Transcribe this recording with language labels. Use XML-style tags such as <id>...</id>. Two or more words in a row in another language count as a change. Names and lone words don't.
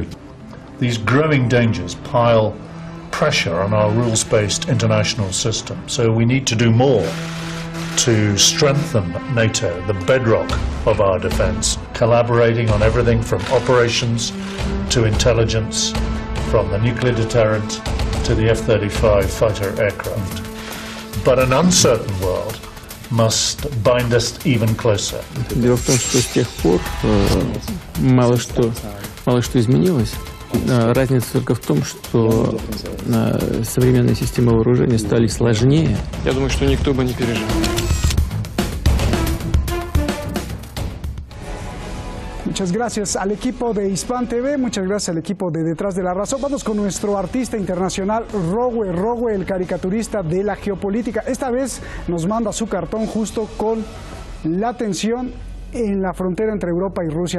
<en>These growing dangers pile pressure on our rules-based international system, so we need to do more to strengthen NATO, the bedrock of our defense, collaborating on everything from operations to intelligence, from the nuclear deterrent to the F-35 fighter aircraft. But an uncertain world must bind us even closer.</en> <ru>Дело в том, что с тех пор мало что изменилось. Разница только в том, что современные системы вооружения стали сложнее. Я думаю, что никто бы не пережил.</ru> <es>Muchas gracias al equipo de Hispan TV, muchas gracias al equipo de Detrás de la Razón. Vamos con nuestro artista internacional, Rowe, el caricaturista de la geopolítica. Esta vez nos manda su cartón justo con la tensión en la frontera entre Europa y Rusia.</es>